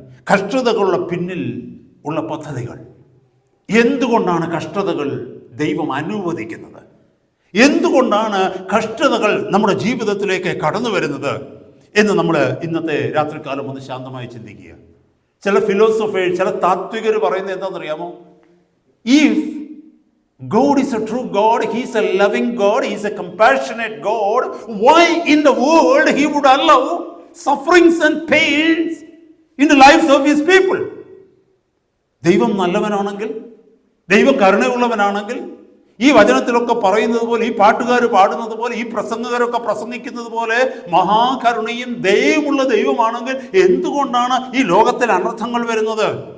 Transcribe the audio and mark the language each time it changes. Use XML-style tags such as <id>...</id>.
<ml>കഷ്ടതകളുടെ പിന്നിൽ ഉള്ള പദ്ധതികൾ. എന്തുകൊണ്ടാണ് കഷ്ടതകൾ ദൈവം അനുവദിക്കുന്നത്? എന്തുകൊണ്ടാണ് കഷ്ടതകൾ നമ്മുടെ ജീവിതത്തിലേക്ക് കടന്നു വരുന്നത് എന്ന് നമ്മൾ ഇന്നത്തെ രാത്രികാലം ഒന്ന് ശാന്തമായി ചിന്തിക്കുക. ചില ഫിലോസഫേഴ്സ്, ചില താത്വികർ പറയുന്നത് എന്താണെന്നറിയാമോ?</ml> <en>If God is a true God, He is a loving God, He is a compassionate God, why in the world He would allow sufferings and pains in the lives of His people?</en> <ml>ദൈവം നല്ലവനാണെങ്കിൽ, ദൈവം കരുണയുള്ളവനാണെങ്കിൽ, ഈ വചനത്തിലൊക്കെ പറയുന്നത് പോലെ, ഈ പാട്ടുകാർ പാടുന്നത് പോലെ, ഈ പ്രസംഗകരൊക്കെ പ്രസംഗിക്കുന്നത് പോലെ മഹാകരുണയും ദയവുമുള്ള ദൈവമാണെങ്കിൽ എന്തുകൊണ്ടാണ് ഈ ലോകത്തിൽ അനർത്ഥങ്ങൾ വരുന്നത്?</ml>